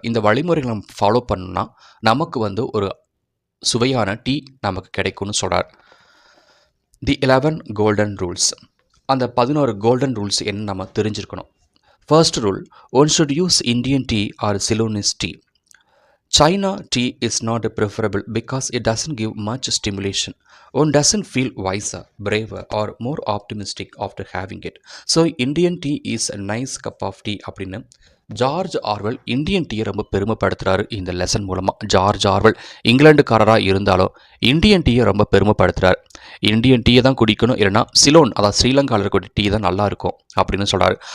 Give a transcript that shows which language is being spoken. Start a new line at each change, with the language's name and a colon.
Tamil: இந்த வழிமுறைகளை நம்ம ஃபாலோ பண்ணோம்னா நமக்கு ஒரு சுவையான டீ நமக்கு கிடைக்கும்னு சொல்கிறார். தி 11 கோல்டன் ரூல்ஸ். அந்த 11 கோல்டன் ரூல்ஸ் என்ன நம்ம தெரிஞ்சிருக்கணும்.
English: First rule, one should use Indian tea or Ceylonese tea. China tea is not preferable because it doesn't give much stimulation. One doesn't feel wiser, braver or more optimistic after having it. So Indian tea is a nice cup of tea
Tamil: அப்படின்னு George Orwell Indian டீயை ரொம்ப பெருமைப்படுத்துகிறாரு இந்த lesson மூலமாக. George Orwell இங்கிலாந்துக்காரராக இருந்தாலும் Indian டீயை ரொம்ப பெருமைப்படுத்துகிறார். Indian டீயை தான் குடிக்கணும், இல்லைனா சிலோன், அதாவது ஸ்ரீலங்காவில் இருக்கக்கூடிய டீ தான் நல்லாயிருக்கும் அப்படின்னு சொல்கிறார்.